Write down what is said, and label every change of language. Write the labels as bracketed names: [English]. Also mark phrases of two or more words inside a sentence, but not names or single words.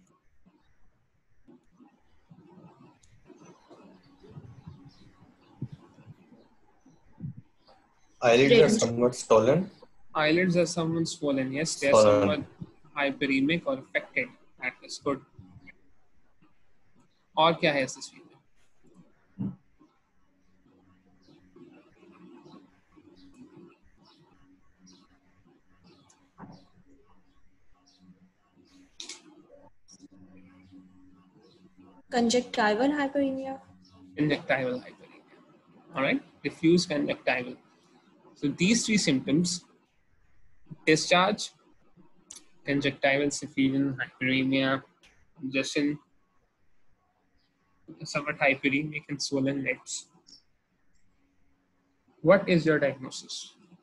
[English] Eyelids are somewhat swollen. Eyelids are somewhat swollen. Yes, they are somewhat hyperemic or affected. That is good. [Hindi] और क्या है इस तस्वीर में? [English] Conjunctival hyperemia. Conjunctival hyperemia. All right, diffuse conjunctival. So these three symptoms: discharge, conjunctival suffusion, hyperemia, congestion, somewhat hyperemic and swollen lids. What is your diagnosis?